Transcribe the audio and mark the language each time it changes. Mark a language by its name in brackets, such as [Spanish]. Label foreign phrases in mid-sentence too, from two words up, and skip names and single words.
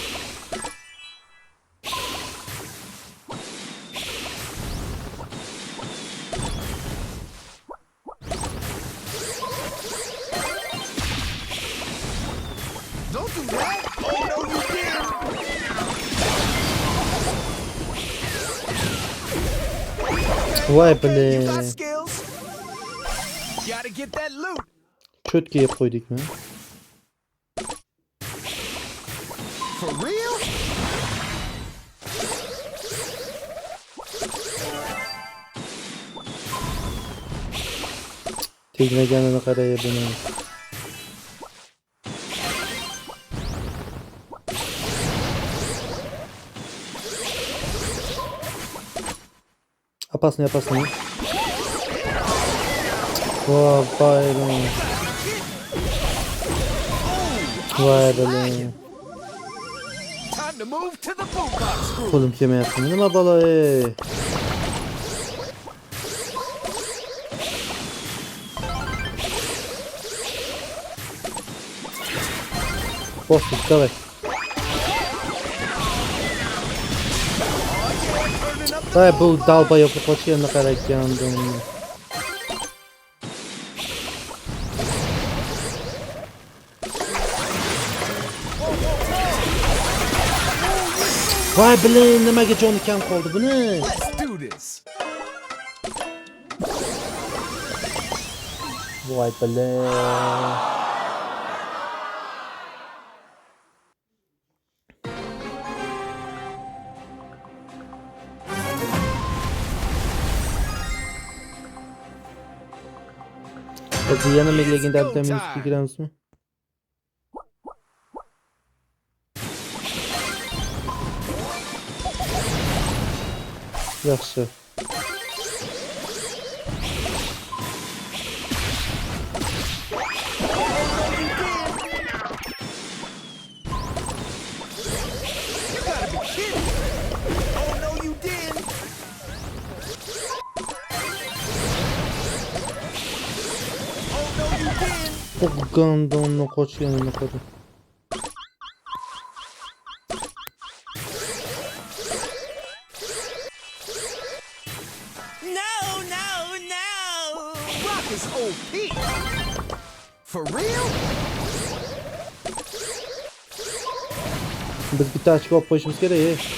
[English] Don't do that. Oh, no, you didn't. [Uzbek] Voy [English] Okay, you got [Uzbek] bilan. [English] skills. Gotta get that loot. [Uzbek] cho'tka yeb qo'ydikmi? [English] For real? [Uzbek] Tegmaganini qaraya buni. [Russian] Опасный. О, блин. [Uzbek] Voy bilan. [English] Time to move to the boombox group. [Uzbek] Qo'lim kelmayapti. Nima balo ey? Bosdik, давай. Voy bu dalbayobni qochganini qaragandim. Voy bilan nimaga joni kam qoldi buni? [English] Let's do this. [Uzbek] Voy bilan. Biz yana legendar minusga kiramizmi? Yaxshi. [English] You gotta be kidding. Oh no, you didn't. Oh no, you didn't. [Uzbek] Gandonni qochganini qara. [English] No. Rock is OP. For real? [Uzbek] Biz bitta ochko olib qo'yishimiz kerak.